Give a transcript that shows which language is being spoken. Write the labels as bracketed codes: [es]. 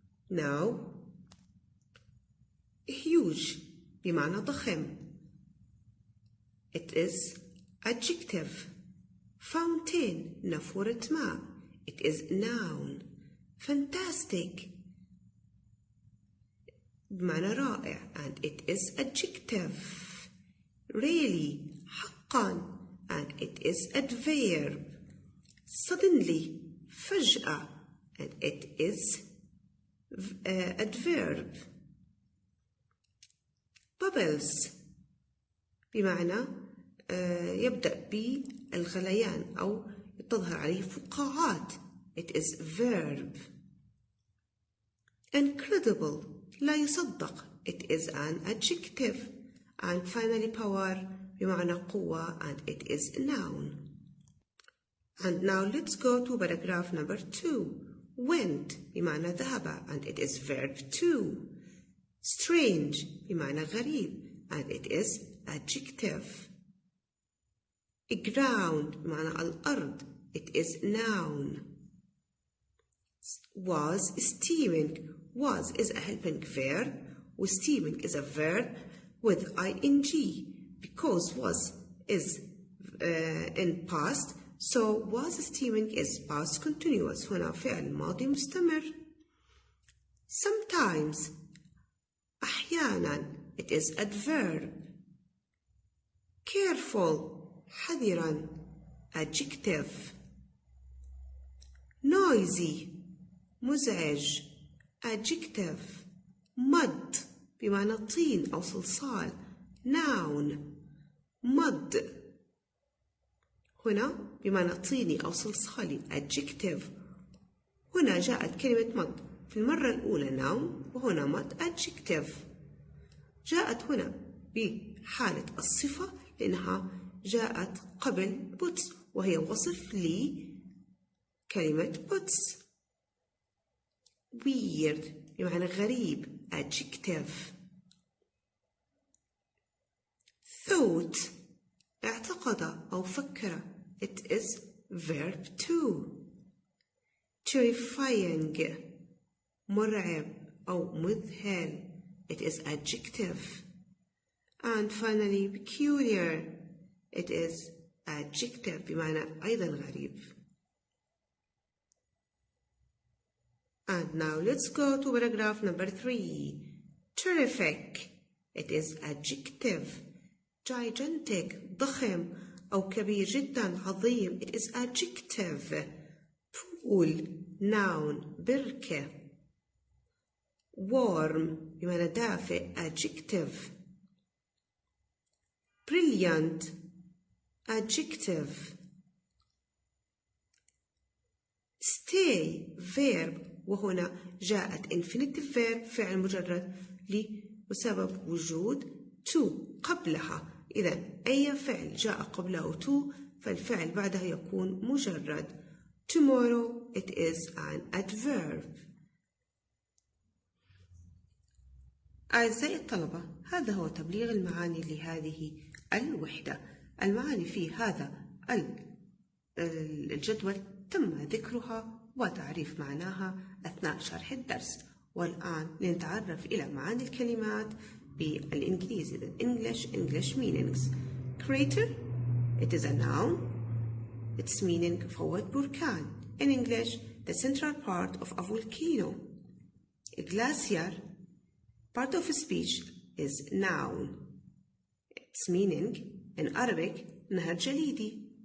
[en] Now, huge [ar] بمعنى ضخم. [en] It is adjective. Fountain, [ar] نافورة ماء. [en] It is noun. Fantastic [ar] بمعنى رائع, [en] and it is adjective. Really, [ar] حقا, [en] and it is adverb. Suddenly, [ar] فجأة, [en] and it is adverb. Bubbles [ar] بمعنى يبدأ بالغليان أو تظهر عليه فقاعات. [en] It is verb. Incredible, [ar] لا يصدق. [en] It is an adjective. And finally, power [ar] بمعنى قوة, [en] and it is noun. And now let's go to paragraph number 2. Went [ar] بمعنى ذهب, [en] and it is verb 2. Strange [ar] بمعنى غريب, [en] and it is adjective. Ground [ar] بمعنى الأرض, [en] it is noun. Was steaming. Was is a helping verb, with steaming is a verb with ing, because was is in past, so was steaming is past continuous. [ar] هنا فعل ماضي مستمر. [en] Sometimes [ar] أحيانا, [en] it is adverb. Careful, [ar] حذرا, [en] adjective. Noisy, [ar] مزعج, [en] adjective. [ar] Mud بمعنى طين أو صلصال, noun. mud هنا بمعنى طيني أو صلصالي, adjective. هنا جاءت كلمة mud في المرة الأولى noun, وهنا mud adjective. جاءت هنا بحالة الصفة لأنها جاءت قبل puts, وهي وصف لكلمة puts. [en] weird [ar] بمعنى غريب, [en] adjective. thought [ar] اعتقد أو فكر, [en] it is verb 2. terrifying [ar] مرعب أو مذهل, [en] it is adjective. And finally, peculiar, it is adjective [ar] بمعنى أيضا غريب. [en] And now let's go to paragraph number 3. Terrific, it is adjective. [ar] Gigantic, ضخم أو كبير جدا, عظيم, [en] it is adjective. Pool, noun, [ar] بركة. [en] Warm [ar] بمعنى دافئ, [en] adjective. Brilliant, adjective. [ar] Stay, verb, وهنا جاءت [en] infinitive verb [ar] فعل مجرد بسبب وجود to قبلها, إذا أي فعل جاء قبله to فالفعل بعدها يكون مجرد. [en] Tomorrow it is an adverb. [ar] أعزائي الطلبة، هذا هو تبليغ المعاني لهذه الوحدة. المعاني في هذا الجدول تم ذكرها وتعريف معناها أثناء شرح الدرس. والآن لنتعرف إلى معاني الكلمات بالإنجليزي. [en] English meanings. Crater, it is a noun. Its meaning [ar] فوت بركان. [en] In English, the central part of a volcano. A glacier, part of speech, is noun. Its meaning in Arabic [ar] نهر جليدي.